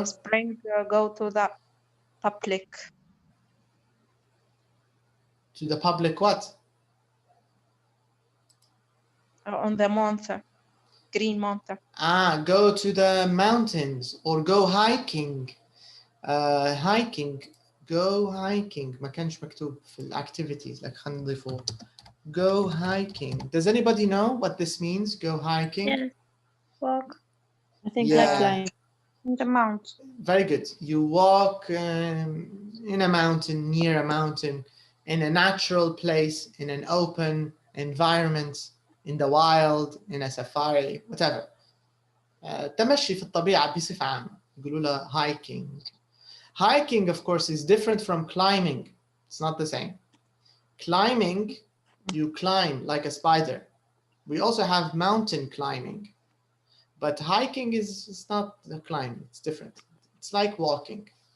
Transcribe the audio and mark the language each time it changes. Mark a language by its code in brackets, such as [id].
[en] In spring, go to the public. To the public what? On the month. Green Mountain. Go to the mountains or go hiking. Hiking. Go hiking. [ar] ما كانش مكتوب في الactivities. Like خلينا نضيفه. [en] Go hiking. Does anybody know what this means? Go hiking. Yes. Walk I think Yeah. like climb. in the mountain. Very good. You walk in a mountain, near a mountain, in a natural place, in an open environment, in the wild, in a safari, whatever. [ar] تمشي في الطبيعة بصفة عامة. يقولوا له hiking. [en] Hiking, of course, is different from climbing. It's not the same. Climbing, you climb like a spider. We also have mountain climbing. But hiking is not the climbing, it's different. It's like walking.